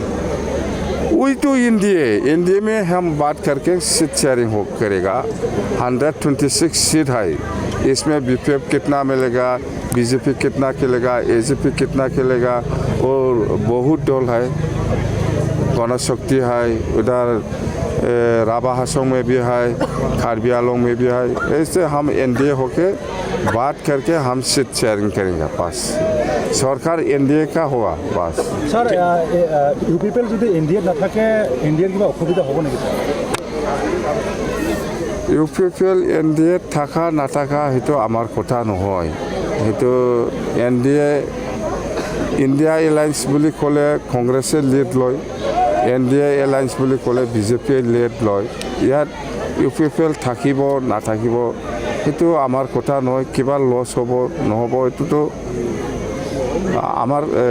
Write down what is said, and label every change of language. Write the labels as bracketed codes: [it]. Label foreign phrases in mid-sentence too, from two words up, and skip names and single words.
[hi] वही तो NDA में हम बात करके [en] seat sharing [hi] हो करेगा 126 सीट है इसमें BPF कितना मिलेगा BJP कितना खेलेगा AJP कितना खेलेगा और बहुत दल है गणशक्ति है उधर राभा हासों में भी है कार्बी आंगलों में भी है ऐसे हम NDA होके बात करके हम [en] seat sharing [hi] करेंगे पास सरकार एनडीए का हुआ बस [as] স্যার ইউপিপিএল যদি এনডিএ নাথাকে এনডিএৰ কিবা অসুবিধা হ'ব নেকি স্যার ইউপিপিএল এনডিএ থাকা নাথাকা সেইটো আমাৰ কথা নহয় সেইটো এনডিএ ইণ্ডিয়া এলায়েন্স বুলি ক'লে কংগ্ৰেছে লিড লয় এনডিএ এলায়েন্স বুলি ক'লে বিজেপিয়ে লিড লয় ইয়াত ইউপিপিএল থাকিব নাথাকিব সেইটো আমাৰ কথা নহয় কিবা লছ হ'ব নহ'ব এইটোতো আমাৰ